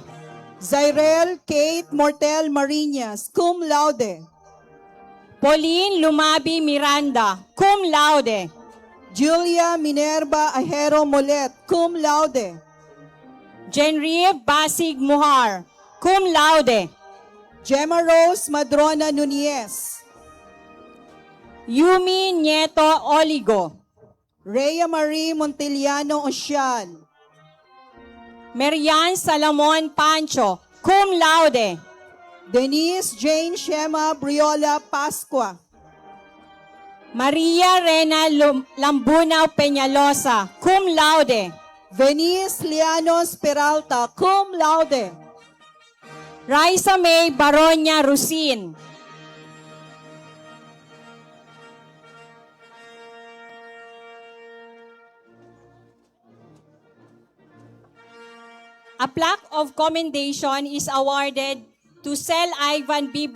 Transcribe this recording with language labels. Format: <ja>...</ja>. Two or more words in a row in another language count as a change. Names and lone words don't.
<en>Zyrel Kate Mortel Marinas,</en> <la>cum laude.</la> <en>Pauline Lumabi Miranda,</en> <la>cum laude.</la> <en>Julia Minerva Ajero Molet,</en> <la>cum laude.</la> <en>Genrieve Basig Muhar,</en> <la>cum laude.</la> <en>Gemma Rose Madrona Nunez. Yumi Nieto Oligo. Rhea Marie Montiliano Ocean. Marian Salamon Pancho,</en> <la>cum laude.</la> <en>Denise Jane Shema Briola Pascua. Maria Rena Lambunao Peñalosa,</en> <la>cum laude.</la> <en>Venice Lianos Peralta,</en> <la>cum laude.</la> <en>Raisa May Baronia Rusin. A plaque of commendation is awarded to Sel Ivan B.</en>